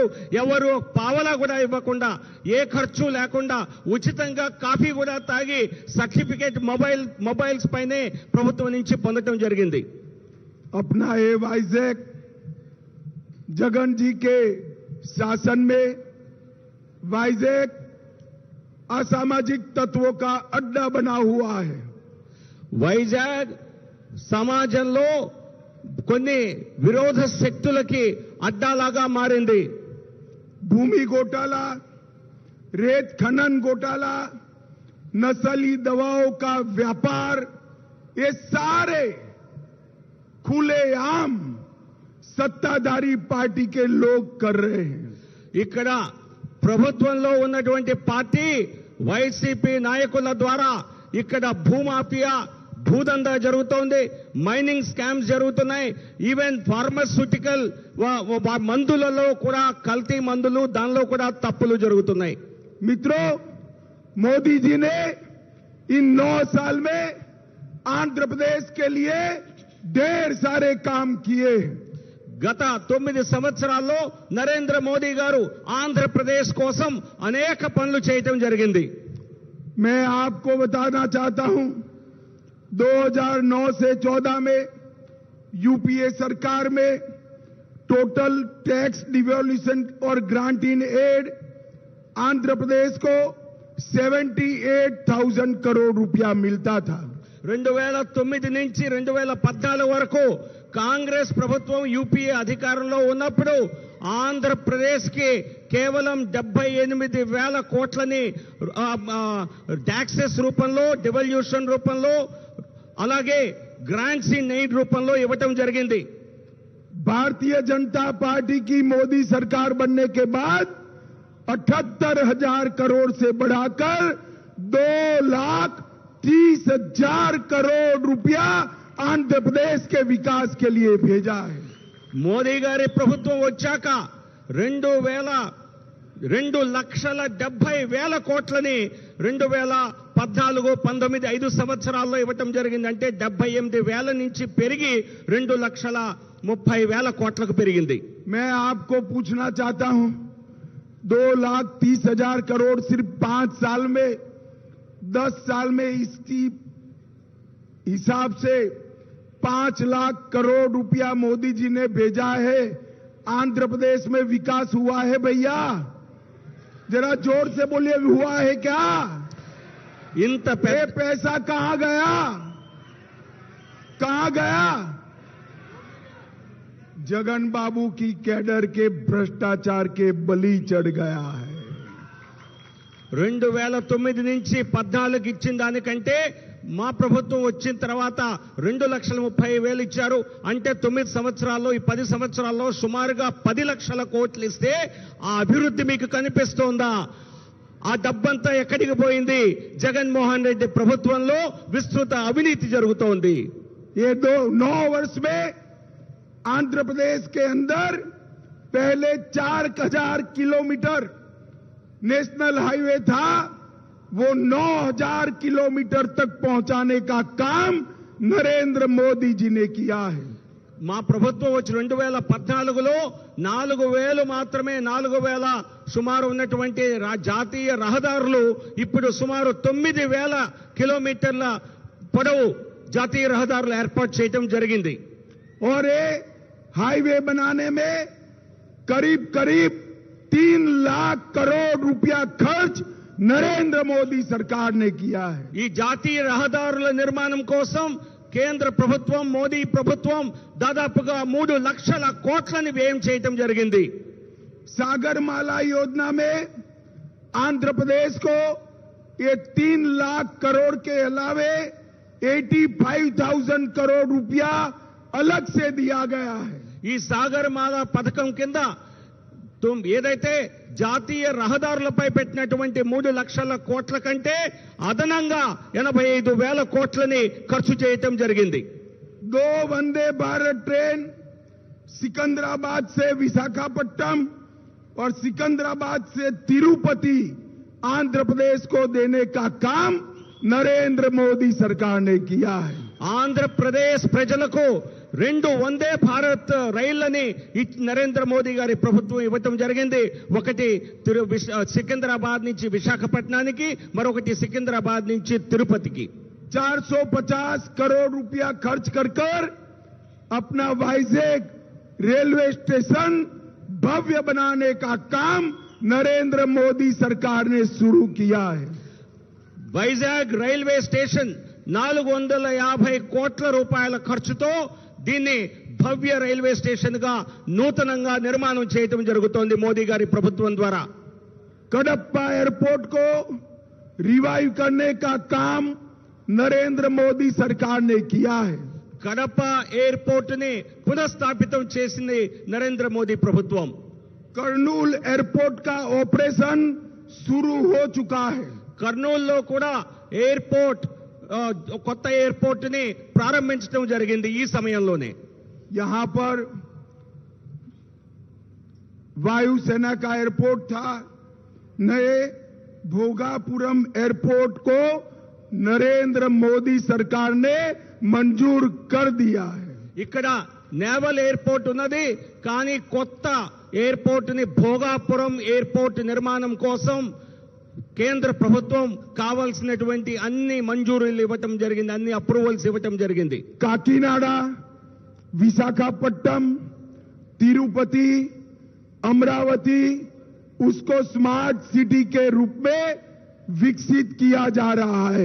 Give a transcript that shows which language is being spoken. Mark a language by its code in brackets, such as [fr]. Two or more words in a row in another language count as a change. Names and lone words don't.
[te] ఎవరు పావలా కూడా ఇవ్వకుండా ఏ ఖర్చు లేకుండా ఉచితంగా కాఫీ కూడా తాగి సర్టిఫికేట్ మొబైల్స్ పైనే ప్రభుత్వం నుంచి పొందడం జరిగింది। [hi] अपना ये वाइजेक जगन जी के शासन में वाइजेक असामाजिक तत्वों का अड्डा बना हुआ है। [te] వైజాగ్ సమాజంలో కొన్ని విరోధ శక్తులకి అడ్డాలాగా మారింది। [hi] भूमि घोटाला, रेत खनन घोटाला, नस्ली दवाओं का व्यापार, ये सारे खुलेआम सत्ताधारी पार्टी के लोग कर रहे हैं। [te] ఇక్కడ ప్రభుత్వంలో ఉన్నటువంటి పార్టీ వైసీపీ నాయకుల ద్వారా ఇక్కడ భూమాఫియా భూదందా జరుగుతోంది, [en] mining scams [te] జరుగుతున్నాయి, [en] even pharmaceutical [te] మందులలో కూడా కల్తీ మందులు దానిలో కూడా తప్పులు జరుగుతున్నాయి। [hi] मित्रों, मोदी जी ने इन 9 साल में आंध्र प्रदेश के लिए ढेर सारे काम किए। [te] గత 9 సంవత్సరాల్లో నరేంద్ర మోదీ గారు ఆంధ్రప్రదేశ్ కోసం అనేక పనులు చేయటం జరిగింది। [hi] मैं आपको बताना चाहता हूं, 2009 से 14 में यूपीए सरकार में [en] total tax devolution [hi] और [en] grant in aid [hi] आंध्र प्रदेश को 78,000 करोड़ रुपया मिलता था। [te] 2009 నుంచి 2014 వరకు కాంగ్రెస్ ప్రభుత్వం యూపీఏ అధికారంలో ఉన్నప్పుడు ఆంధ్రప్రదేశ్ కి కేవలం 78,000 కోట్లని ట్యాక్సెస్ రూపంలో, డివల్యూషన్ రూపంలో, అలాగే [en] grants in aid [te] రూపంలో ఇవ్వటం జరిగింది। [hi] भारतीय जनता पार्टी की मोदी सरकार बनने के बाद 78,000 करोड़ से बढ़ाकर 2,30,000 करोड़ रुपया आंध्र प्रदेश के विकास के लिए भेजा है। [te] మోదీ గారి ప్రభుత్వం వచ్చాక 2,70,000 కోట్లని 2014-19 5 సంవత్సరాల్లో ఇవ్వటం జరిగింది। అంటే 78,000 నుంచి పెరిగి 2,30,000 కోట్లకు పెరిగింది। [hi] मैं आपको पूछना चाहता हूं, 2,30,000 करोड़ सिर्फ 5 साल में, 10 साल में इसकी हिसाब से 5 लाख करोड़ रुपया मोदी जी ने भेजा है। आंध्र प्रदेश में विकास हुआ है भैया? जरा जोर से बोलिए, हुआ है क्या? [te] ఇంత [hi] ये पैसा कहां गया? कहां गया? जगन बाबू की कैडर के भ्रष्टाचार के बलि चढ़ गया है। [te] 2009 నుంచి 14 ఇచ్చిన దానికంటే మా ప్రభుత్వం వచ్చిన తర్వాత 2,30,000 ఇచ్చారు। అంటే 9 సంవత్సరాల్లో, ఈ 10 సంవత్సరాల్లో సుమారుగా 10 లక్షల కోట్లు ఇస్తే ఆ అభివృద్ధి మీకు కనిపిస్తోందా? ఆ డబ్బంతా ఎక్కడికి పోయింది? జగన్మోహన్ రెడ్డి ప్రభుత్వంలో విస్తృత అవినీతి జరుగుతోంది. [hi] ये 9 वर्ष में आंध्र प्रदेश के अंदर पहले 4000 किलोमीटर [en] national highway [hi] था, वो 9000 किलोमीटर तक पहुंचाने का काम नरेंद्र मोदी जी ने किया है। [te] మా ప్రభుత్వం వచ్చి 2014లో 4000 మాత్రమే 4000 సుమారు ఉన్నటువంటి జాతీయ రహదారులు ఇప్పుడు సుమారు 9000 కిలోమీటర్ల పొడవు జాతీయ రహదారులు ఏర్పాటు చేయడం జరిగింది. [hi] और ये हाईवे बनाने में करीब करीब 3 लाख करोड़ रुपया खर्च नरेंद्र मोदी सरकार ने किया है। [te] ఈ జాతీయ రహదారుల నిర్మాణం కోసం కేంద్ర ప్రభుత్వం మోదీ ప్రభుత్వం దాదాపుగా 3 లక్షల కోట్లని వ్యయం చేయడం జరిగింది. [hi] सागरमाला योजना में आंध्र प्रदेश को ये 3 लाख करोड़ के अलावे 85,000 करोड़ रुपया अलग से दिया गया है। [te] ఈ సాగర్మాల పథకం కింద ఏదైతే జాతీయ రహదారులపై పెట్టినటువంటి 3 లక్షల కోట్ల కంటే అదనంగా 85,000 కోట్లని ఖర్చు చేయటం జరిగింది. [hi] 2 वंदे भारत ट्रेन सिकंदराबाद से विशाखापट्टनम और सिकंदराबाद से तिरुपति आंध्र प्रदेश को देने का काम नरेंद्र मोदी सरकार ने किया है। [te] ఆంధ్రప్రదేశ్ ప్రజలకు 2 వందే భారత్ రైళ్లని నరేంద్ర మోదీ గారి ప్రభుత్వం ఇవ్వటం జరిగింది. ఒకటి సికింద్రాబాద్ నుంచి విశాఖపట్నానికి, మరొకటి సికింద్రాబాద్ నుంచి తిరుపతికి. [hi] 450 करोड़ रुपया खर्च कर अपना वाइजैक [en] railway station [hi] भव्य बनाने का काम नरेंद्र मोदी सरकार ने शुरू किया है। [te] వైజాగ్ [en] railway station [te] 450 కోట్ల రూపాయల ఖర్చుతో దీన్ని భవ్య [en] railway station [te] గా నూతనంగా నిర్మాణం చేయడం జరుగుతోంది మోదీ గారి ప్రభుత్వం ద్వారా. [hi] कडप्पा एयरपोर्ट को रिवाइव करने का काम नरेंद्र मोदी सरकार ने किया है। [te] కడప ఎయిర్పోర్ట్ ని పునఃస్థాపితం చేసింది నరేంద్ర మోదీ ప్రభుత్వం. [hi] कर्नूल एयरपोर्ट का ऑपरेशन शुरू हो चुका है। [te] కర్నూలులో కూడా ఎయిర్పోర్ట్ కొత్త ఎయిర్పోర్ట్ ని ప్రారంభించడం జరిగింది ఈ సమయంలోనే. [hi] यहां पर वायुसेना का एयरपोर्ट था, नए भोगापुरम एयरपोर्ट को नरेंद्र मोदी सरकार ने मंजूर कर दिया है। [te] ఇక్కడ [en] naval airport [te] ఉన్నది, కానీ కొత్త ఎయిర్పోర్ట్ ని భోగాపురం ఎయిర్పోర్ట్ నిర్మాణం కోసం కేంద్ర ప్రభుత్వం కావాల్సినటువంటి అన్ని మంజూరీలు ఇవ్వటం జరిగింది, అన్ని అప్రూవల్స్ ఇవ్వటం జరిగింది. [hi] काकीनाडा, विशाखापट्टनम, तिरुपति, अमरावती उसको [en] smart city [hi] के रूप में विकसित किया जा रहा है।